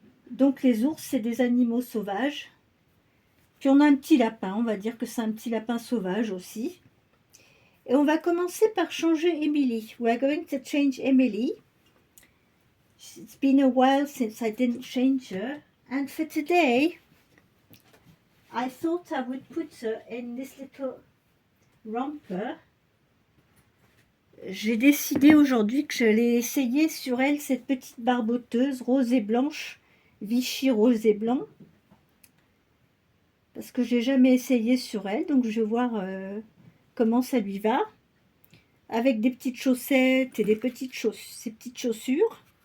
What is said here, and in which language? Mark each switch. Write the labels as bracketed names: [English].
[French] Donc les ours, c'est des animaux sauvages. Puis on a un petit lapin. On va dire que c'est un petit lapin sauvage aussi. Et on va commencer par changer Emily. [English] We are going to change Emily. It's been a while since I didn't change her. And for today, I thought I would put her in this little romper. [French] J'ai décidé aujourd'hui que j'allais essayer sur elle cette petite barboteuse rose et blanche, Vichy rose et blanc, parce que j'ai jamais essayé sur elle, donc je vais voir comment ça lui va, avec des petites chaussettes et ces petites chaussures.